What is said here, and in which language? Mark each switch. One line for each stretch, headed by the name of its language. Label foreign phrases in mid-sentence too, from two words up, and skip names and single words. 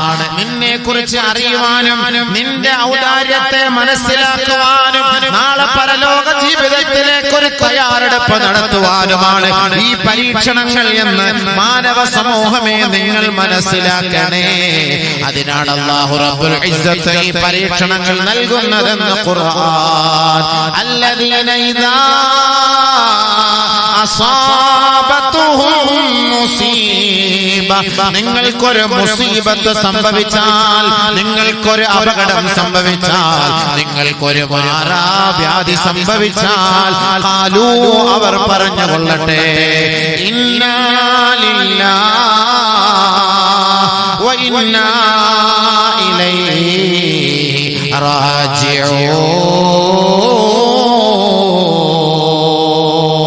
Malayalam: നിന്നെ കുറിച്ച് അറിയുവാനും നിന്റെ ഔദാര്യത്തെ മനസ്സിലാക്കുവാനും നാളെ പരലോക ജീവിതത്തിലേക്ക് ഒരു തയ്യാറെടുപ്പ് നടത്തുവാനുമാണ് ഈ പരീക്ഷണങ്ങൾ എന്ന് മാനവ സമൂഹമേ നിങ്ങൾ മനസ്സിലാക്കണേ. അതിനാണ് അല്ലാഹു
Arabic: رب العزة
Malayalam: ഈ പരീക്ഷണങ്ങൾ നൽകുന്നതെന്ന് ഖുർആൻ.
Arabic: الذين إذا أصابتهم مصيبة,
Malayalam: നിങ്ങൾക്കൊരു മുസീബത്ത് സംഭവിച്ചാൽ, നിങ്ങൾക്കൊരു അപകടം സംഭവിച്ചാൽ, നിങ്ങൾക്കൊരു മാറാവ്യാധി സംഭവിച്ചാൽ, ഖാലൂ, അവർ പറഞ്ഞുകൊള്ളട്ടെ,
Arabic: إنا لله و إنا إليه راجعون.